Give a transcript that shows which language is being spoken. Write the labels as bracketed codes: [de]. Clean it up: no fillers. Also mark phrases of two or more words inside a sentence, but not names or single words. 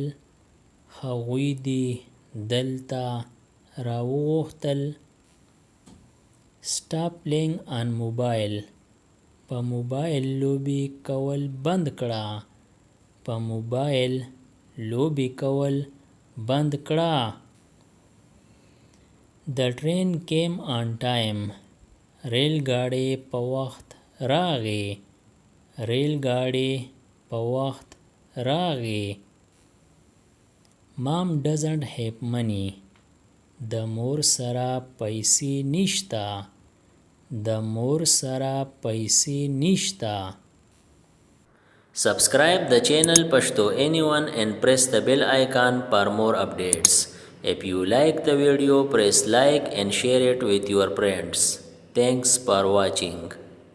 [ps] هغوی دې دلته راوغوښتل. [en] Stop playing on mobile. [ps] په موبایل لوبې کول بند کړه. په موبایل لوبې کول بند کړه. [en] The train came on time. [ps] ریل ګاډی په وخت راغی. ریل ګاډی په وخت راغی. [en] Mom doesn't have money. [ps] د مور سره پیسې نشته. د مور سره پیسې نشته. [en] Subscribe the channel Pashto Anyone and press the bell icon for more updates. If you like the video, press like and share it with your friends. Thanks for watching.